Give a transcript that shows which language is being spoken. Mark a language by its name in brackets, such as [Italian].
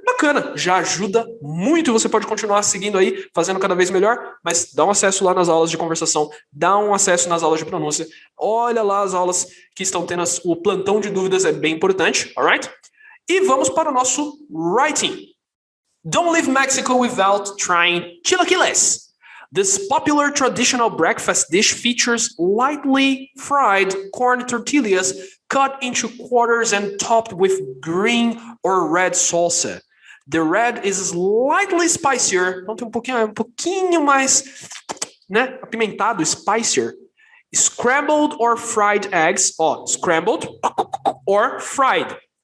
[Portuguese] Bacana, já ajuda muito. Você pode continuar seguindo aí, fazendo cada vez melhor, mas dá um acesso lá nas aulas de conversação, dá um acesso nas aulas de pronúncia, olha lá as aulas que estão tendo o plantão de dúvidas, é bem importante, alright? E vamos para o nosso writing. [English] Don't leave Mexico without trying chilaquiles. This popular traditional breakfast dish features lightly fried corn tortillas cut into quarters and topped with green or red salsa. The red is slightly spicier, [Portuguese] então tem um pouquinho mais, né, apimentado, spicier. [English] Scrambled or fried eggs, ó, scrambled or fried.